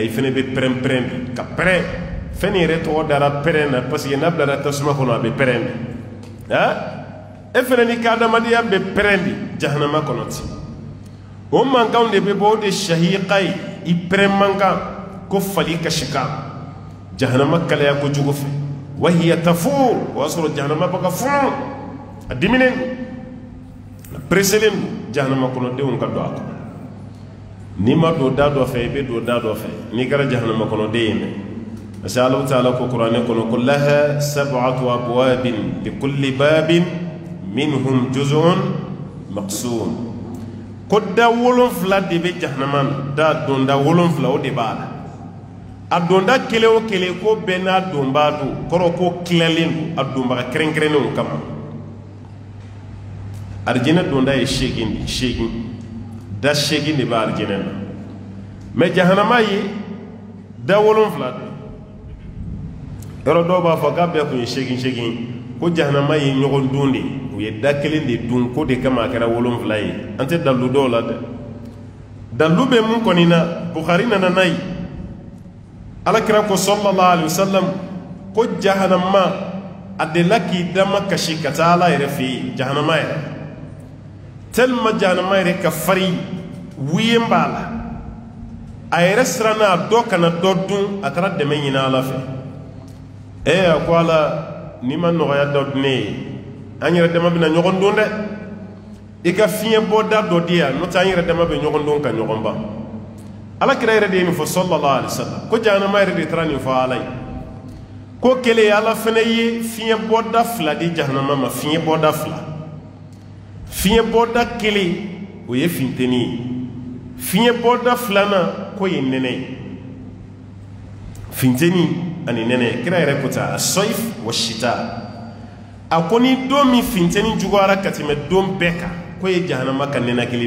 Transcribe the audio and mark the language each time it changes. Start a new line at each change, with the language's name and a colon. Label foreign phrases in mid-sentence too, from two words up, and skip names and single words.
Bambara: i fana bɛ pɛrɛn pɛrɛn de ka pɛrɛn fɛn yɛrɛ tɔgɔ dara pɛrɛn na parce que n'a bilara tasuma kɔnɔ a bɛ pɛrɛn de e fana ni ka adamadenya bɛ pɛrɛn de jahanama kɔnɔ ten o mankanw de bɛ bɔ o de sahiqa ye i pɛrɛn mankan ko fali kasika jahanama kalaya kojugu fɛ
Arabic: وهي تفور
Bambara: o y'a sɔrɔ jahanama bɛ ka funu a diminen a preselen don jahanama kɔnɔdenw ka don a kɔnɔ n'i ma don da dɔ fɛ i bɛ don da dɔ fɛ n'i kɛra jahanama kɔnɔden ye dɛ parce que Allah ta'ala ko kuranɛ kɔnɔ ko
Arabic: لها سبعة أبواب لكل باب منهم جزء مقسوم
Bambara: ko da 7 de bɛ jahanama na da donda 7 o de b'a la a donda kelen o kelen ko bɛɛ n'a donbaa don kɔrɔ ko tilalen don a donbaga kɛrɛnkɛrɛnnenw kama arijinɛ donda ye 8 da 8 de b'a arijinɛ na mais jahanama ye da 7 de yɔrɔ dɔw b'a fɔ k'a bɛɛ kun ye 8 ko jahanama ye ɲɔgɔn dun de u ye da kelen de dun ko de kama a kɛra 7 ye an tɛ dalu dɔw la dɛ dalu bɛ mun kɔni na Bukhari nana n'a ye alakira ko
Arabic: صلى الله عليه وسلم
Bambara: ko jahanama a delila k'i dama kasi ka taa ala yɛrɛ fɛ yen jahanama yɛrɛ tellement jahanama yɛrɛ ka farin wuyen b'a la a yɛrɛ siranna a dɔ kana dɔ dun a taara dɛmɛ ɲini ala fɛ a ko ala n'i ma nɔgɔya dɔ di ne ye an yɛrɛ dama bɛna ɲɔgɔn don dɛ i ka fiɲɛ bɔda dɔ di yan n'o tɛ an yɛrɛ dama bɛ ɲɔgɔn don ka ɲɔgɔn ban alakira yɛrɛ de ye nin fɔ
Arabic: صلى الله عليه وسلم
Bambara: ko jahanama yɛrɛ de taara nin fɔ ala ye ko kelen ala fana ye fiɲɛ bɔda 2 di jahanama ma fiɲɛ bɔda 2 fiɲɛ bɔda kelen o ye funteni ye fiɲɛ bɔda 2nan ko ye nɛnɛ ye funteni ani nɛnɛ kira yɛrɛ ko ta
Arabic: الصيف والشتاء
Bambara: a ko ni don min funteni juguyara ka tɛmɛ don bɛɛ kan ko ye jahanama ka nɛnɛkili